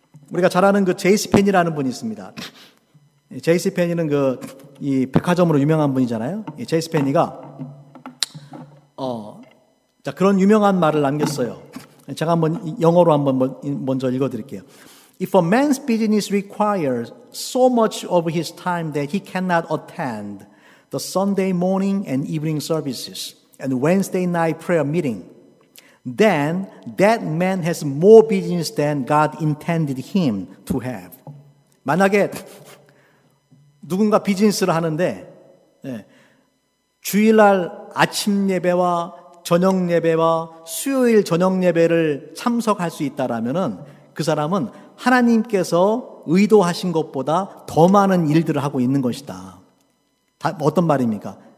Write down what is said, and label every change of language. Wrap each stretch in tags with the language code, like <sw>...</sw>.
<ko>우리가 잘 아는 그 제이스 펜이라는 분이 있습니다. 제이스 펜이는 이 백화점으로 유명한 분이잖아요. 제이스 펜이가 그런 유명한 말을 남겼어요. 제가 한번 영어로 한번 먼저 읽어드릴게요.</ko> <en>If a man's business requires so much of his time that he cannot attend the Sunday morning and evening services and Wednesday night prayer meeting, then that man has more business than God intended him to have.</en> <ko>만약에 누군가 비즈니스를 하는데 주일날 아침 예배와 저녁 예배와 수요일 저녁 예배를 참석할 수 있다라면은 그 사람은 하나님께서 의도하신 것보다 더 많은 일들을 하고 있는 것이다. 어떤 말입니까?</ko>